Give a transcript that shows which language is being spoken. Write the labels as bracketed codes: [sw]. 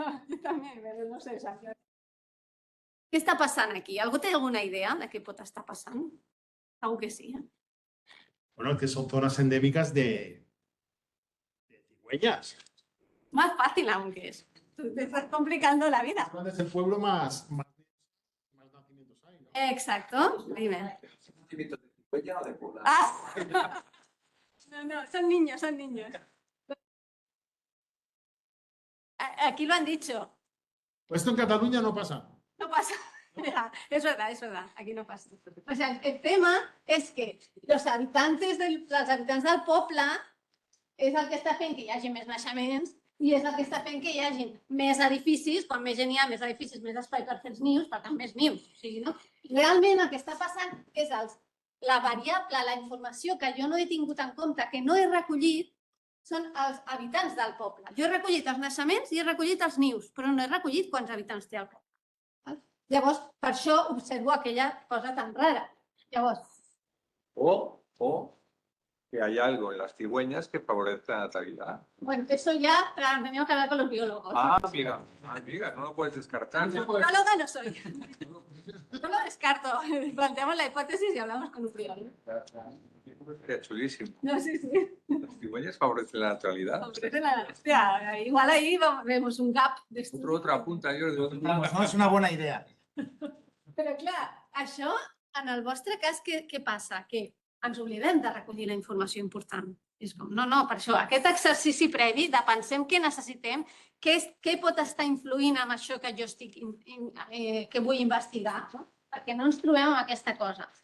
[ca] Jo també, però no sé, què està passant aquí? Algú té alguna idea de què pot estar passant? Segur que sí. [es] Bueno, que son zonas endémicas de cigüeñas. Más fácil aún que es. Te estás complicando la vida. ¿Cuál es el pueblo más nacimientos hay? ¿No? Exacto. Dime. ¿Nacimientos de cigüeña o de poblado? No, son niños. Aquí lo han dicho. Esto en Cataluña no pasa. No pasa. Es verdad, aquí no pasa. O sea, el tema es que los habitantes del [ca] poble és el que està fent que hi hagi més naixements i és el que està fent que hi hagi més edificis, quan més gent hi ha, més edificis, més espai per fer els nius, per tant, més nius. O sigui, no? Realment el que està passant és la variable, la informació que jo no he tingut en compte, que no he recollit, són els habitants del poble. Jo he recollit els naixements i he recollit els nius, però no he recollit quants habitants té el poble. Llavors, per això observo aquella cosa tan rara. Llavors... [es] O que hay algo en las cigüeñas que favorece la natalidad. Bueno, eso ya tenemos que hablar con los biólogos. Amiga, no lo puedes descartar. Bióloga no soy. No lo descarto. Planteamos la hipótesis y hablamos con un biólogo. Sería chulísimo. No, sí. ¿Las cigüeñas favorecen la natalidad? Hostia, igual ahí vemos un gap. Otra punta. [ca] No, és una bona idea. Però clar, això, en el vostre cas, què passa? Que ens oblidem de recollir la informació important. És com, no, per això, aquest exercici previ de pensem què necessitem, què pot estar influint en això que jo que vull investigar, perquè no ens trobem amb aquesta cosa.